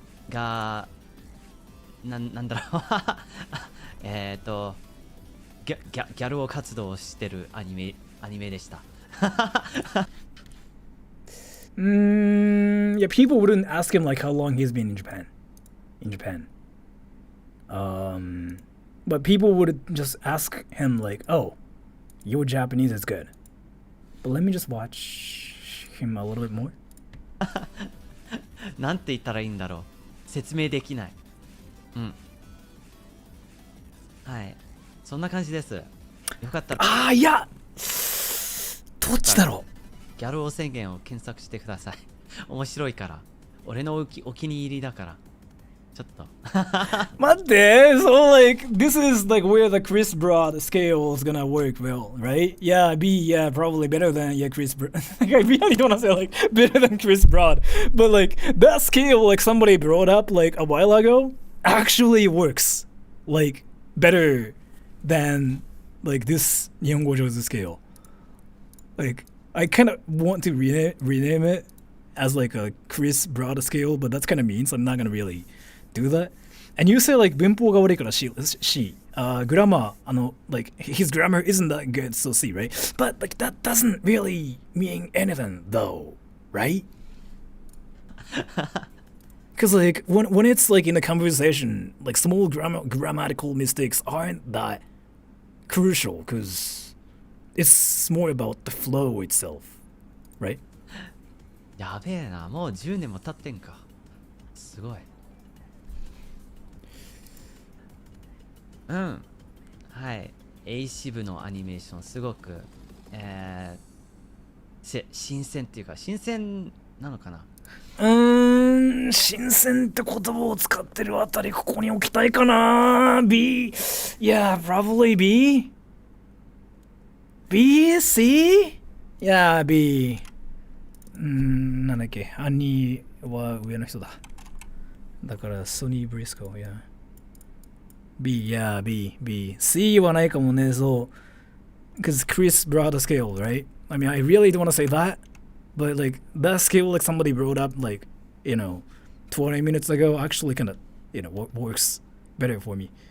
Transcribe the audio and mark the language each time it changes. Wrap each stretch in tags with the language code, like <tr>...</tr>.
<ja>がなんだろうギャルを活動してるアニメでした。</ja> <en>Yeah, people wouldn't ask him like how long he's been in Japan. But people would just ask him like, "Oh, your Japanese is good." But let me just watch him a little bit more.</en> <ja>なんて言ったらいいんだろう。説明できない。うん。はい。そんな感じです。よかったら。ああ、いやどっちだろう。ギャル王宣言を検索してください。面白いから。俺のお気に入りだから。ちょっと。待って</ja> <en>So like, this is like where the Chris Broad scale is gonna work well, right? Yeah, B, yeah, probably better than, yeah, Chris Broad. Like, I really don't wanna say like, better than Chris Broad. But like, that scale like somebody brought up like a while ago actually works. Like, better than like this Nihongo Jozu scale. Like, I kind of want to rename it as like a Chris Broad scale, but that's kind of mean, so I'm not gonna really do that. And you say like</en> <ja>文法が悪いから</ja> <en>C, grammar, like his grammar isn't that good, so C, right? But like that doesn't really mean anything though, right? Because like when it's like in a conversation, like small grammatical mistakes aren't that crucial because it's more about the flow itself, right?</en> <ja>やべえな、もう10年も経ってんか。すごい。うん。はい。A 支部のアニメーションすごく、新鮮っていうか、新鮮なのかな。新鮮って言葉を使ってるあたりここに置きたいかな。</ja> <en>B? Yeah, probably B? B? C? Yeah, B.</en> <ja>なんだっけ、兄は上の人だ。だからソニー・ブリスコ、yeah. B, yeah, B, B. C はないかもね、そう。</ja> <en>Because Chris brought a scale, right? I mean, I really don't want to say that, but like, that scale like somebody brought up like, 20 minutes ago actually kind of, works better for me.</en>